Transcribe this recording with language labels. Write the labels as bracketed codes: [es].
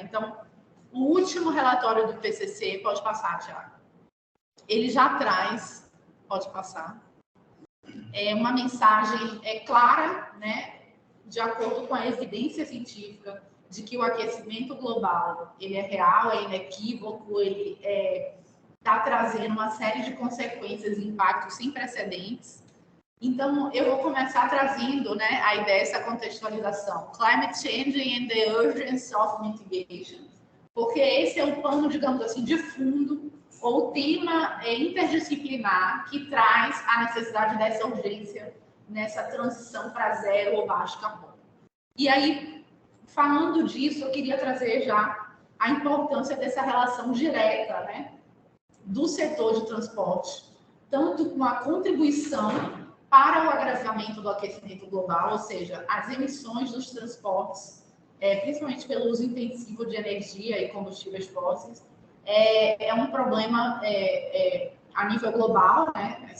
[pt] Então, o último relatório do PCC, pode passar, Thiago, ele já traz, pode passar, uma mensagem clara, né, de acordo com a evidência científica, de que o aquecimento global ele é real, é inequívoco, ele está trazendo uma série de consequências e impactos sem precedentes. Então, eu vou começar trazendo, né, a ideia dessa contextualização. [en] Climate change and the urgency of mitigation. [pt] Porque esse é o pano, digamos assim, de fundo, ou tema interdisciplinar que traz a necessidade dessa urgência nessa transição para zero ou baixo carbono. E aí, falando disso, eu queria trazer já a importância dessa relação direta, né, do setor de transporte, tanto com a contribuição para o agravamento do aquecimento global, ou seja, as emissões dos transportes, principalmente pelo uso intensivo de energia e combustíveis fósseis, é um problema a nível global, né?